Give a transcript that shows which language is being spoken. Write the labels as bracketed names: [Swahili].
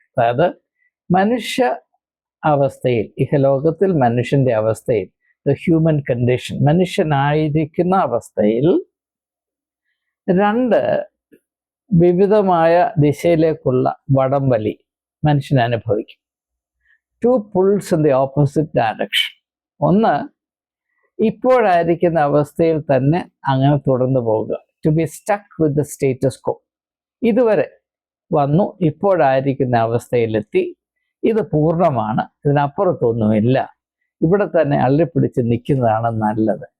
[Malayalam] അതായത് മനുഷ്യ അവസ്ഥയിൽ, ഇഹലോകത്തിൽ മനുഷ്യൻ്റെ അവസ്ഥയിൽ, [English] the human condition, [Malayalam] മനുഷ്യനായിരിക്കുന്ന അവസ്ഥയിൽ രണ്ട് വിവിധമായ ദിശയിലേക്കുള്ള വടംവലി മനുഷ്യൻ അനുഭവിക്കും. [English] Two pulls in the opposite direction. [Malayalam] ഒന്ന്, ഇപ്പോഴായിരിക്കുന്ന അവസ്ഥയിൽ തന്നെ അങ്ങനെ തുടർന്നു പോവുക, [English] To be stuck with the status quo. [Malayalam] ഇതുവരെ വന്നു, ഇപ്പോഴായിരിക്കുന്ന അവസ്ഥയിലെത്തി, ഇത് പൂർണ്ണമാണ്, ഇതിനപ്പുറത്തൊന്നുമില്ല, ഇവിടെ തന്നെ അള്ളിപ്പിടിച്ച് നിൽക്കുന്നതാണ് നല്ലത്.